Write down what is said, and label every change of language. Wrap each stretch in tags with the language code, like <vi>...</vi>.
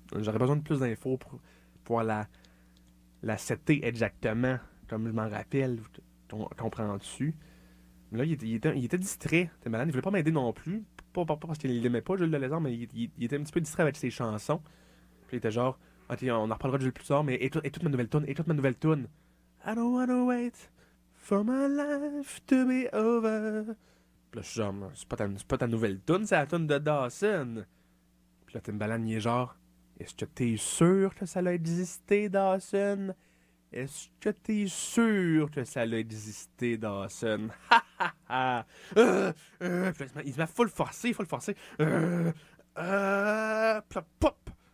<fr>J'aurais besoin de plus d'infos pour pouvoir la setter exactement comme je m'en rappelle. Comprends-tu? Mais là, il était distrait. T'es malade. Il voulait pas m'aider non plus. Pas parce qu'il l'aimait pas, Jules le Lézard, mais il était un petit peu distrait avec ses chansons. Puis il était genre, ok, on en reparlera de Jules plus tard, mais et toute ma nouvelle tune, et toute ma nouvelle tune.</fr> <en>I don't wanna wait for my life to be over.</en> <fr>Puis là, je suis genre, c'est pas ta nouvelle tune, c'est la tune de Dawson. Puis là, Timbaland, il est genre, est-ce que t'es sûr que ça a existé, Dawson? Est-ce que t'es sûr que ça a existé, Dawson? Ha ha ha! Puis là, il se met full forcé, full forcé. Puis là, pop!</fr>